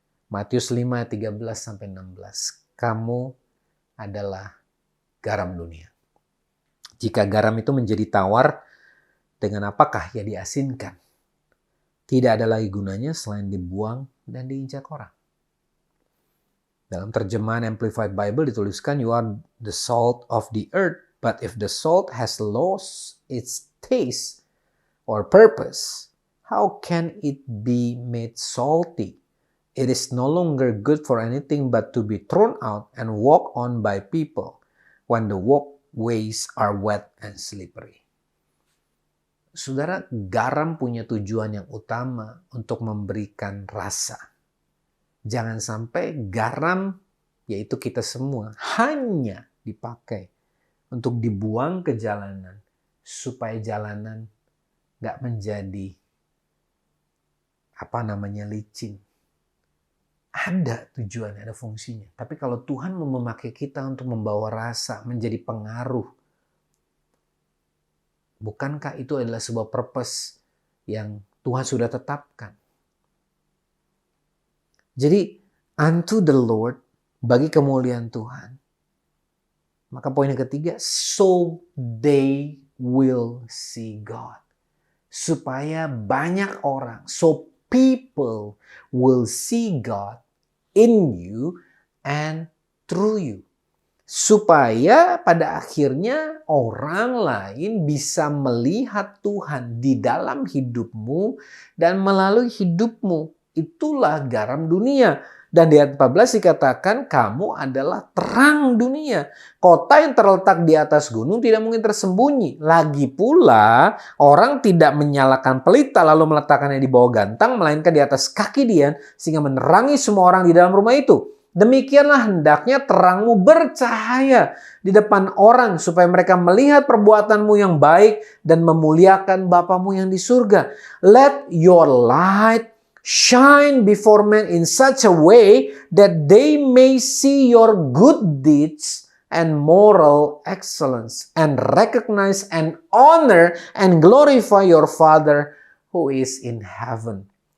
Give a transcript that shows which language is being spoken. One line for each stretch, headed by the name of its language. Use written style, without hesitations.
Indonesian: Matius 5, 13-16. Kamu adalah garam dunia. Jika garam itu menjadi tawar, dengan apakah ia diasinkan? Tidak ada lagi gunanya selain dibuang dan diinjak orang. Dalam terjemahan Amplified Bible dituliskan,
English: you are the salt of the earth, but if the salt has lost its taste or purpose, how can it be made salty? It is no longer good for anything but to be thrown out and walked on by people when the walkways are wet and slippery.
Indonesian: Saudara, garam punya tujuan yang utama untuk memberikan rasa. Jangan sampai garam, yaitu kita semua, hanya dipakai untuk dibuang ke jalanan supaya jalanan gak menjadi licin. Ada tujuannya, ada fungsinya. Tapi kalau Tuhan mau memakai kita untuk membawa rasa, menjadi pengaruh, bukankah itu adalah sebuah purpose yang Tuhan sudah tetapkan? Jadi,
English: unto the Lord,
Indonesian: bagi kemuliaan Tuhan. Maka poin yang ketiga,
English: so they will see God.
Indonesian: Supaya banyak orang,
English: so people will see God in you and through you.
Indonesian: Supaya pada akhirnya orang lain bisa melihat Tuhan di dalam hidupmu dan melalui hidupmu. Itulah garam dunia. Dan di ayat 14 dikatakan kamu adalah terang dunia. Kota yang terletak di atas gunung tidak mungkin tersembunyi. Lagi pula orang tidak menyalakan pelita lalu meletakkannya di bawah gantang, melainkan di atas kaki dian sehingga menerangi semua orang di dalam rumah itu. Demikianlah hendaknya terangmu bercahaya di depan orang supaya mereka melihat perbuatanmu yang baik dan memuliakan Bapamu yang di surga.
English: Let your light shine before men in such a way that they may see your good deeds and moral excellence and recognize and honor and glorify your Father who is in heaven.